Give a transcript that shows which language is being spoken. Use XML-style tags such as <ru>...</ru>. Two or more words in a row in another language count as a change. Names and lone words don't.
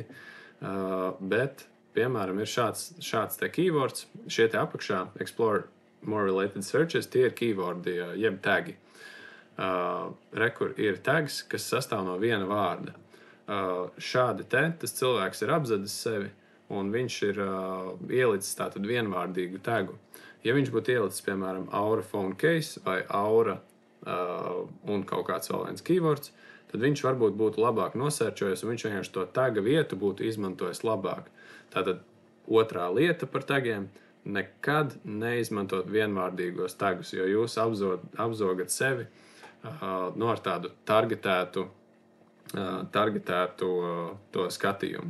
<lv>Bet, piemēram, ir šāds te keywords, šie te apakšā</lv> <en>Explore More Related Searches,</en> <lv>tie ir keywordi, jeb tagi. Rekur ir tags, kas sastāv no viena vārda. Šādi tas cilvēks ir apzadis sevi, un viņš ir ielicis tātad vienvārdīgu tagu. Ja viņš būtu ielicis, piemēram, Aura</lv> <en>phone case</en> <lv>vai Aura un kaut kāds vēl viens keywords, tad viņš varbūt būtu labāk nosērčojis, un viņš vienkārši to taga vietu būtu izmantojis labāk. Tātad otrā lieta par tagiem – nekad neizmantot vienvārdīgos tagus, jo jūs apzogat sevi ar tādu targetētu to skatījumu.</lv>